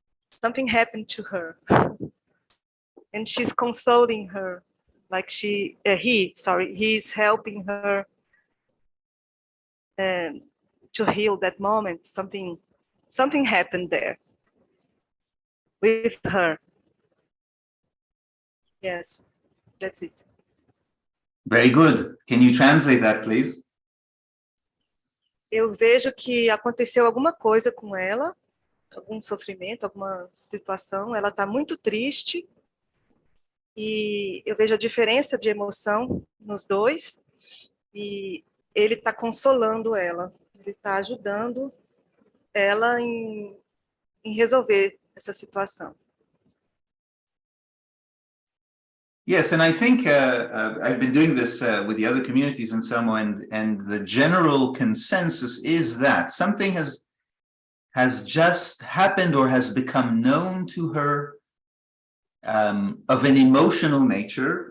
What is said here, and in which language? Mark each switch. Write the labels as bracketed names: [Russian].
[English] Something happened to her, and she's consoling her, like he is helping her to heal that moment. Something happened there with her. Yes, that's it. Very good. Can you translate that, please? [Portuguese] Eu vejo que aconteceu alguma coisa com ela, algum sofrimento, alguma situação. Ela está muito triste e eu vejo a diferença de emoção nos dois e ele está consolando ela. Ele está ajudando ela em resolver essa situação. [English] Yes, and I think I've been doing this with the other communities in Samoa, and the general consensus is that something has just happened or has become known to her of an emotional nature.